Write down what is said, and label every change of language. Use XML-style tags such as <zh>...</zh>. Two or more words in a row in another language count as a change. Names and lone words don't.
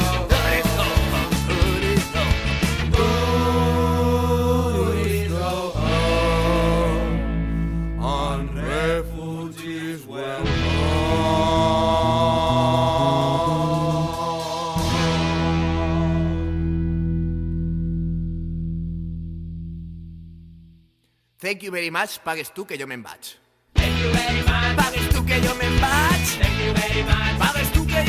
<en>Do this, go home. Do this, go home. Do this, go home. On refugees well home. Thank you very much.</en> <ca>Pagues tu que jo me'n vaig.</ca> <en>Thank you very much.</en> <ca>Pagues tu que jo me'n vaig.</ca> <en>Thank you very much.</en> <ca>Pagues tu</ca>